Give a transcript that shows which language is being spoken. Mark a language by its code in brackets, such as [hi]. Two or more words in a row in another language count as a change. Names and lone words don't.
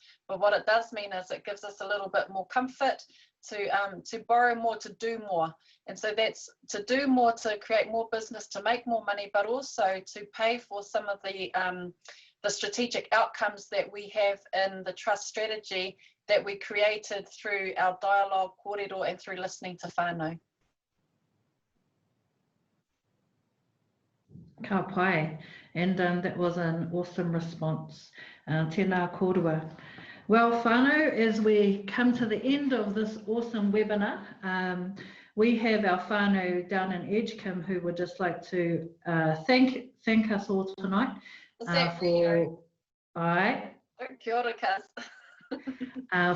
[en] But what it does mean is it gives us a little bit more comfort to borrow more, to do more. And so that's to do more, to create more business, to make more money, but also to pay for some of the strategic outcomes that we have in the trust strategy that we created through our dialogue, kōrero, and through listening to whānau. [mi] Ka pai, [en] and that was an awesome response. [mi] Tēnā kōrua. [en] Well, whānau, as we come to the end of this awesome webinar, we have our whānau down in Edgecombe who would just like to thank us all tonight. For [mi] Kia ora, Kaz.